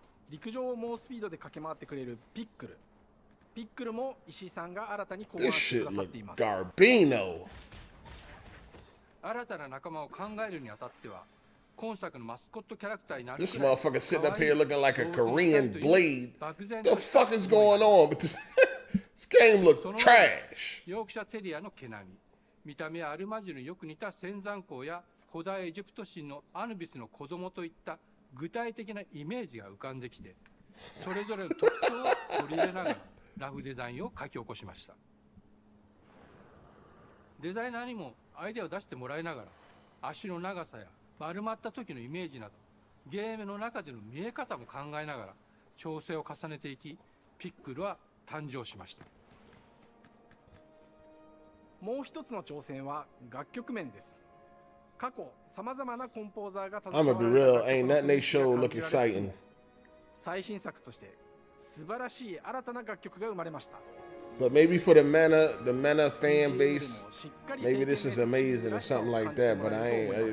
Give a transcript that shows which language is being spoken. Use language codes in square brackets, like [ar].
[ja] 陸上を猛スピードで駆け回ってくれるピックル。ピックルも石井さんが新たに考案してくださっています。 [en] Garbino. [ja] 新たな仲間を考えるにあたっては、今作のマスコットキャラクターになる [en] This motherfucker sitting up here looking like a Korean blade. The fuck is going on with this? This game look trash. [ja] ヨークシャテリアの毛並み。見た目はアルマジルによく似た仙山港や古代エジプト神のアヌビスの子供といった具体的なイメージが浮かんできて、それぞれの特徴を取り入れながらラフデザインを書き起こしました。デザイナーにもアイデアを出してもらいながら、足の長さや丸まった時のイメージなど、ゲームの中での見え方も考えながら調整を重ねていき、ピックルは誕生しました。もう一つの挑戦は楽曲面です。過去さまざまなコンポーザーが [en] I'm gonna be real, ain't nothing they show look exciting. [ja] 最新作として素晴らしい新たな楽曲が生まれました。 [en] But maybe for the meta fan base, maybe this is amazing or something like that. But I ain't.